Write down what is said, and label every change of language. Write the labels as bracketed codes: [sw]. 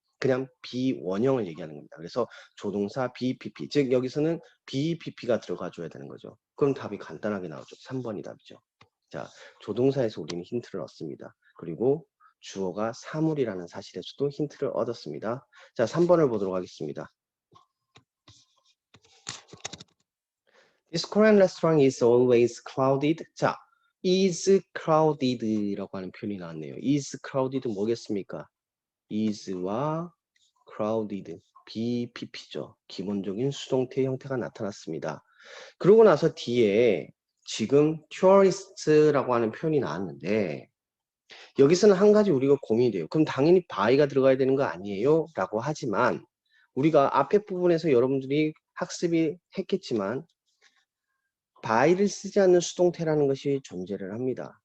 [ko] 그냥 비원형을 얘기하는 겁니다. 그래서 조동사 BPP, 즉 여기서는 BPP가 들어가줘야 되는 거죠. 그럼 답이 간단하게 나오죠. 3번이 답이죠. 자, 조동사에서 우리는 힌트를 얻습니다. 그리고 주어가 사물이라는 사실에서도 힌트를 얻었습니다. 자, 3번을 보도록 하겠습니다. [en] This Korean restaurant is always crowded. [ko] 자, [en] is crowded [ko] 라고 하는 표현이 나왔네요. [en] is crowded [ko] 뭐겠습니까? is와 crowded, BPP죠. 기본적인 수동태 형태가 나타났습니다. 그러고 나서 뒤에 지금 tourist라고 하는 표현이 나왔는데, 여기서는 한 가지 우리가 고민이 돼요. 그럼 당연히 by가 들어가야 되는 거 아니에요? 라고 하지만 우리가 앞에 부분에서 여러분들이 학습이 했겠지만 by를 쓰지 않는 수동태라는 것이 존재를 합니다.